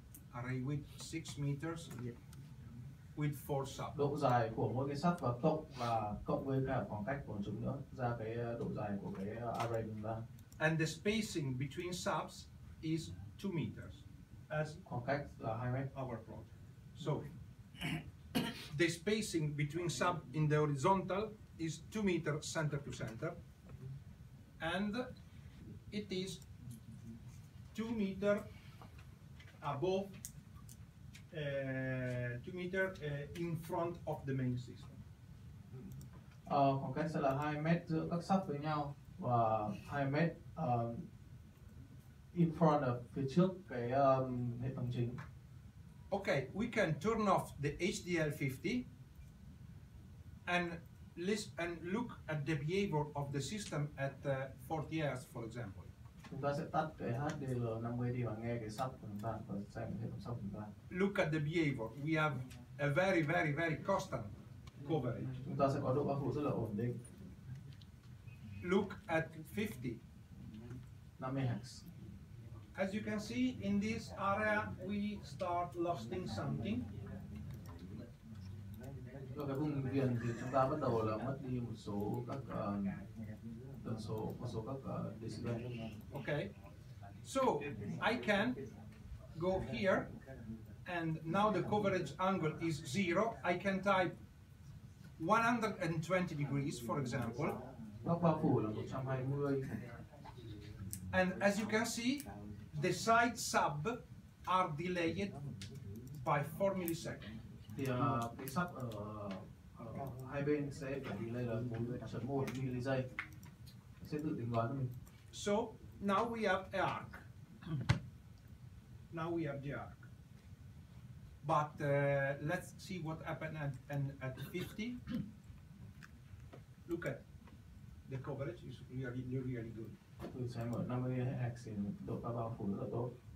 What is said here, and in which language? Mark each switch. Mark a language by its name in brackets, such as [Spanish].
[English] Array width 6 meters with 4 subs. [Vietnamese] Độ dài của mỗi cái sub và cộng với cả khoảng cách của chúng nữa ra cái độ dài của cái array chúng ta. [English] And the spacing between subs is 2 meters as [Vietnamese] Khoảng cách là 2 mét. [English] our plot. So the spacing between sub in the horizontal is 2 meters center to center, and it is 2 meters above 2 meters in front of the main system. [Vietnamese] Khoảng cách sẽ là 2 mét giữa các sub với nhau và 2 mét [English] in front of [Vietnamese] phía trước cái hệ thống chính. [English] Okay, we can turn off the HDL50 and look at the behavior of the system at 40 Hz, for example. [Vietnamese] Chúng ta sẽ tắt cái HDL50 đi và nghe cái sub của chúng ta và xem hệ thống sub của chúng ta. [English] Look at the behavior. We have a very, very, very constant coverage. [Vietnamese] Chúng ta sẽ có độ bao phủ rất là ổn định. [English] Look at 50. 50 Hz. As you can see, in this area, we start losing something. [Vietnamese] Ở cái vùng viền thì chúng ta bắt đầu là mất đi một số các tần số, một số các decibel. [English] Okay. So I can go here, and now the coverage angle is 0. I can type 120 degrees, for example. [Vietnamese] Góc bao phủ là 120. [English] And as you can see, the side sub are delayed by 4 milliseconds. [Vietnamese] Thì cái sub ở hai bên sẽ phải delay là 4.1 ms, sẽ tự tính toán cho mình. [English] So now we have a arc. Now we have the arc. But let's see what happened at 50. Look at the coverage is really good. [Vietnamese] Tôi xem ở 50 Hz thì độ bao phủ rất là tốt.